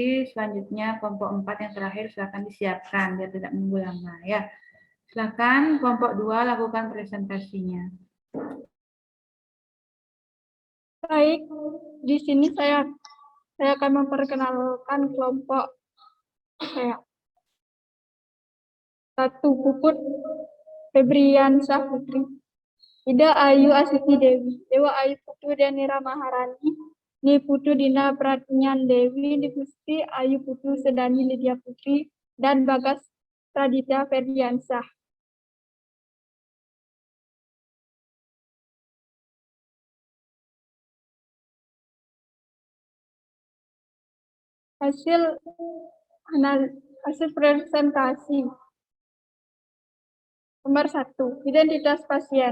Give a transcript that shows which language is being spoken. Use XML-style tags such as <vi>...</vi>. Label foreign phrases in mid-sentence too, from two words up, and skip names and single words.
<id>Selanjutnya kelompok 4 yang terakhir silakan disiapkan biar tidak menunggu lama ya. Silakan kelompok 2 lakukan presentasinya. Baik, di sini saya akan memperkenalkan kelompok saya. 1. Puput Febriansah Putri. Ida Ayu Asiti Dewi. Dewa Ayu Putu Danira Maharani. Ni Putu Dina Pratnyan Dewi. Dipusti Ayu Putu Sedani Lydia Putri. Dan Bagas Raditya Febriansah. Hasil presentasi. Nomor 1, identitas pasien.</id>